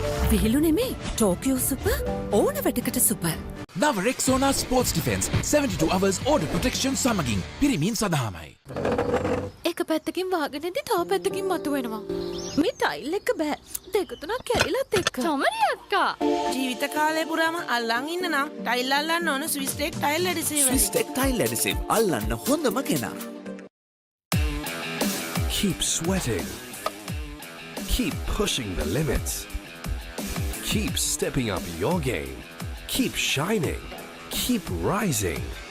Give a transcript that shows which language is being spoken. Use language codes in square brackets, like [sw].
[si] විහිළු නෙමේ Tokyo super ඕන වැඩකට super. [en] Now Rexona Sports Defense 72 hours order protection [si] සමගින් පිරිමින් සඳහාමයි. එක පැත්තකින් වාගෙනදී තව පැත්තකින් මතුවෙනවා. මේ ටයිල් එක බෑ. දෙක තුනක් කැඩිලත් එක්ක. තමරි අක්කා. ජීවිත කාලය පුරාම අල්ලන් ඉන්න නම් ටයිල් අල්ලන්න ඕන Swiss tech tile ඇඩිසිව්. Swiss Tech Tile Adhesive අල්ලන්න හොඳම කෙනා. [en] Keep sweating. Keep pushing the limits. Keep stepping up your game. Keep shining. Keep rising.